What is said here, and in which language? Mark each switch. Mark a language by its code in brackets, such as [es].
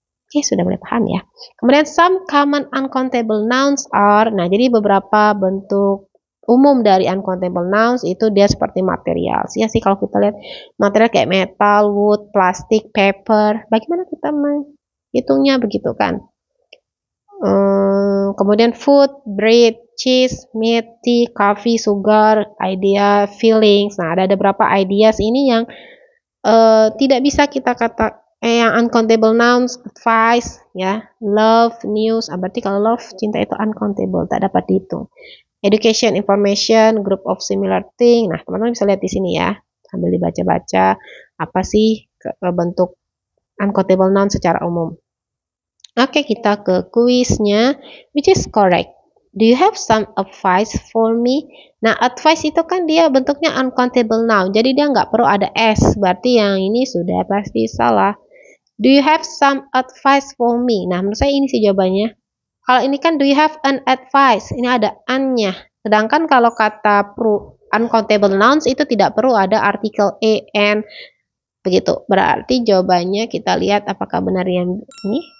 [id] Oke, sudah mulai paham ya. Kemudian [en] some common uncountable nouns are, [id] nah jadi beberapa bentuk umum dari uncountable nouns itu dia seperti material. Ya sih kalau kita lihat material kayak metal, wood, plastik, paper, bagaimana kita menghitungnya begitu kan? [en] Kemudian food, bread, cheese, meat, tea, coffee, sugar, idea, feelings. [id] Nah, ada beberapa ideas ini yang tidak bisa kita yang uncountable nouns, advice, ya, love, news. Berarti kalau love, cinta itu uncountable, tak dapat dihitung. Education, information, [en] group of similar thing. [id] Nah, teman-teman bisa lihat di sini ya, sambil dibaca-baca apa sih bentuk uncountable noun secara umum. Oke, kita ke kuisnya, [en] which is correct. Do you have some advice for me? [id] Nah, advice itu kan dia bentuknya uncountable noun, jadi dia nggak perlu ada s, berarti yang ini sudah pasti salah. [en] Do you have some advice for me? [id] Nah, menurut saya ini sih jawabannya. Kalau ini kan [en] do you have an advice, [id] ini ada an-nya. Sedangkan kalau kata uncountable nouns itu tidak perlu ada artikel en, begitu. Berarti jawabannya kita lihat apakah benar yang ini.